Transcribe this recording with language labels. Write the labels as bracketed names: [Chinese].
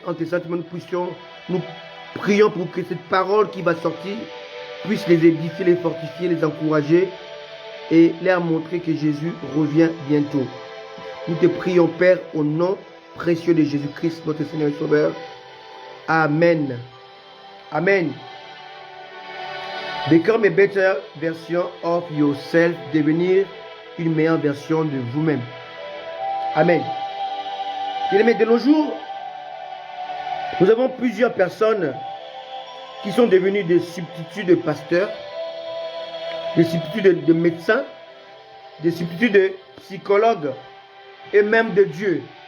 [French] En tes sentiments, nous prions pour que cette parole qui va sortir puisse les édifier, les fortifier, les encourager et leur montrer que Jésus revient bientôt. Nous te prions, Père, au nom précieux de Jésus-Christ, notre Seigneur et Sauveur. Amen. Amen. [English] Become a better version of yourself. [French] Devenir une meilleure version de vous-même. Amen. Bien-aimés, de nos jours, nous avons plusieurs personnes qui sont devenues des substituts de pasteurs, des substituts de médecins, des substituts de psychologues et même de Dieu.